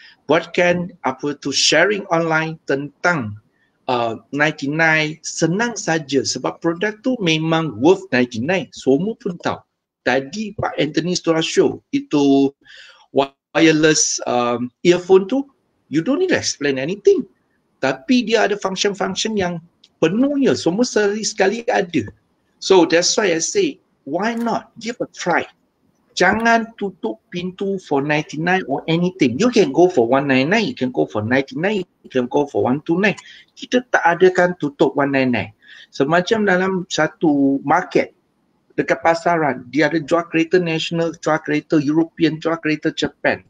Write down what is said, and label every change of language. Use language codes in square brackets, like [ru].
[ms] Buatkan sharing online tentang 99 senang saja sebab produk tu memang worth 99. Semua pun tahu. Tadi Pak Anthony sudah show itu wireless earphone tu, [en] you don't need to explain anything. [ms] Tapi dia ada function-function yang penuhnya semua sekali ada. [en] So that's why I say, why not give a try? [ms] Jangan tutup pintu [en] for 99 or anything. You can go for 199, you can go for 99, you can go for 129. [ms] Kita tak adakan tutup 199. Semacam dalam satu market dekat pasaran, dia ada jual kereta national, jual kereta European, jual kereta Japan.